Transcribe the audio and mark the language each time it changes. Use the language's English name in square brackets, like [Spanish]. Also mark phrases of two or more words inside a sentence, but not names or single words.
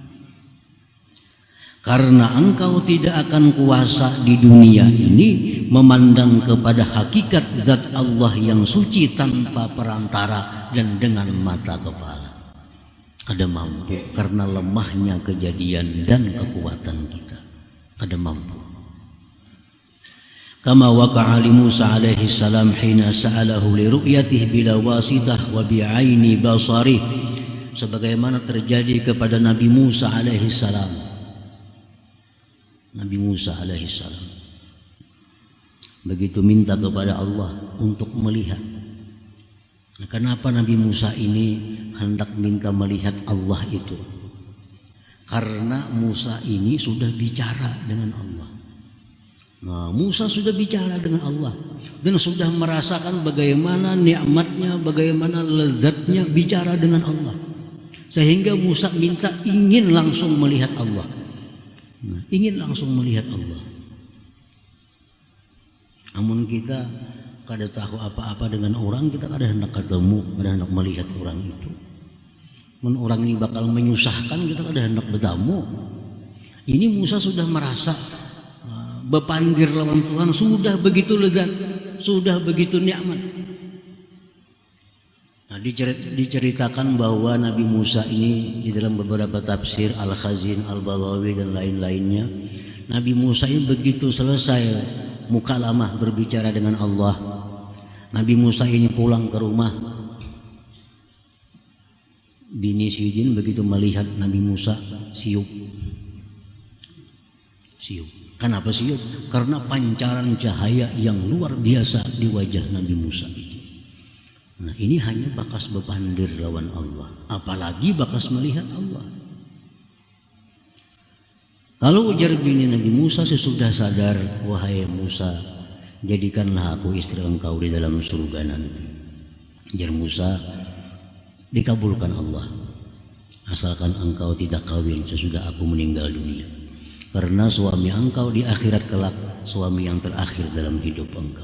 [Indonesian] Karena engkau tidak akan kuasa di dunia ini memandang kepada hakikat zat Allah yang suci tanpa perantara dan dengan mata kepala. [Banjar] Kada mampu karena lemahnya kejadian dan kekuatan kita. Kada mampu. [Arabic] كما وقع لموسى عليه السلام حين سأله لرؤيته بلا واسطة وبعين بصره, [Indonesian] sebagaimana terjadi kepada Nabi Musa [Arabic] عليه السلام. [Indonesian] Nabi Musa alaihissalam begitu minta kepada Allah untuk melihat. Nah, kenapa Nabi Musa ini hendak minta melihat Allah itu? Karena Musa ini sudah bicara dengan Allah. Nah, Musa sudah bicara dengan Allah dan sudah merasakan bagaimana nikmatnya, bagaimana lezatnya bicara dengan Allah. Sehingga Musa minta ingin langsung melihat Allah. Nah, ingin langsung melihat Allah. [Banjar] Namun kita kada tahu apa-apa dengan orang, kita kada hendak ketemu, kada hendak melihat orang itu. Men orang ini bakal menyusahkan, kita kada hendak bertemu. Ini Musa sudah merasa bepandir lawan Tuhan, sudah begitu lezat, sudah begitu nikmat. [Indonesian] Nah, diceritakan bahwa Nabi Musa ini di dalam beberapa tafsir Al-Khazin, Al-Baghawi dan lain-lainnya, Nabi Musa ini begitu selesai mukalamah berbicara dengan Allah, Nabi Musa ini pulang ke rumah. [Banjar] Bini Sidin begitu melihat Nabi Musa siup. Kenapa siup? [Indonesian] Karena pancaran cahaya yang luar biasa di wajah Nabi Musa itu. [Banjar] Nah, ini hanya bakas bepandir lawan Allah, apalagi bakas melihat Allah. [Indonesian] Lalu ujar bini Nabi Musa sesudah sadar, wahai Musa, jadikanlah aku istri engkau di dalam surga nanti. Ujar Musa, dikabulkan Allah, asalkan engkau tidak kawin sesudah aku meninggal dunia. Karena suami engkau di akhirat kelak suami yang terakhir dalam hidup engkau.